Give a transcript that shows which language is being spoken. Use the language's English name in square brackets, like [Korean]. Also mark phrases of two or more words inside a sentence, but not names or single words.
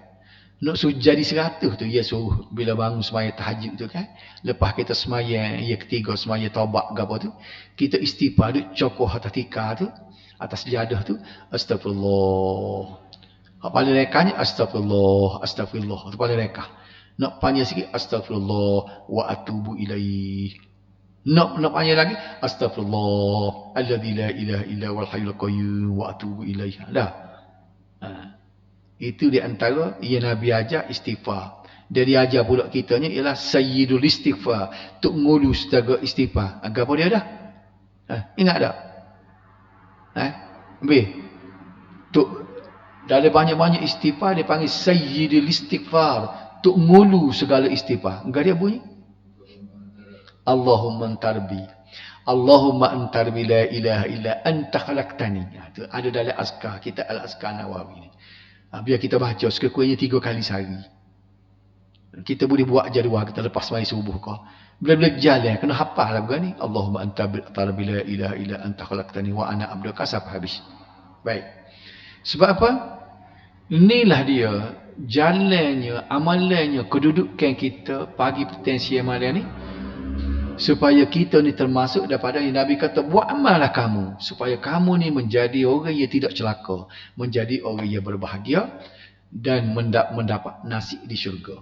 [Malay] Nak suruh jadi 100 tu, ia suruh bila bangun semaya tahajud tu kan. Lepas kita semaya yang ketiga, semaya taubat ke apa tu, kita istighfar duk cokoh atas tikar tu, atas sejadah tu, astagfirullah. Paling rekahnya [Arabic] أستغفر الله أستغفر الله. [Malay] Tu paling rekah. Nak panjang sikit, [Arabic] أستغفر الله وأتوب إليه. [Malay] Nak panjang lagi, [Arabic] أستغفر الله الذي لا إله إلا والحي القيوم وأتوب إليه. [Malay] Dah. Itu di antara yang Nabi ajar istighfar. Dan dia ajar pula kitanya ialah [Arabic] سيد الاستغفار. [Malay] Tuk ngulu setaga istighfar. Apa dia dah? Ingat tak? Tuk dalam banyak-banyak istighfar dia panggil [Arabic] سيد الاستغفار. [Malay] Tuk ngulu segala istighfar. Enggak dia bunyi? [Arabic] اللهم أنت ربي. اللهم أنت ربي لا إله إلا أنت خلقتني. [Malay] Itu ada dalam azkar kita, al-azkar Nawawi ni. Biar kita baca sekurang-kurangnya 3 kali sehari. Kita boleh buat jadual kita lepas sembahyang subuh kau. Bila-bila jalan kena hafal lagu ni. [Arabic] اللهم أنت ربي لا إله إلا أنت خلقتني وأنا عبدك [Malay] sampai habis. Baik. Sebab apa? Inilah dia jalannya, amalannya, kedudukan kita pagi, petang, siang, malam ni, supaya kita ni termasuk daripada yang Nabi kata, buat amallah kamu, supaya kamu ni menjadi orang yang tidak celaka, menjadi orang yang berbahagia dan mendapat nasib di syurga.